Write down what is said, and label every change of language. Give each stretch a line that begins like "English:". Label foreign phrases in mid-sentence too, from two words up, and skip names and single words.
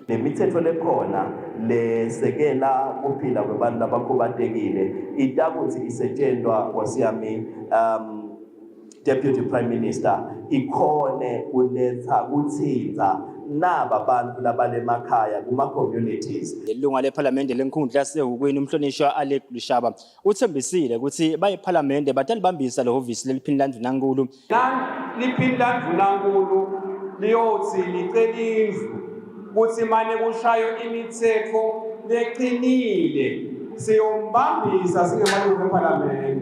Swati: Lemithetho lekhona lesekela kuphila kwebantu labakhubatekile itakuthi isetshenzwa kwasiyami
English: Deputy Prime Minister
Swati: ikhone uletha kuthinza naba bantu labalemakhaya kuma communities. Ilunga leParliament lenkundla yasehukweni umhlonishwa Alec Lushaba uthembisile ukuthi bayiParliament batalibambisa lehhovisi leliphini landvunankulu. Liphini landvunankulu liyothi licela indlu ukuthi manje kushayo imithetho leqinile siyombambisa singemalungu eParliament.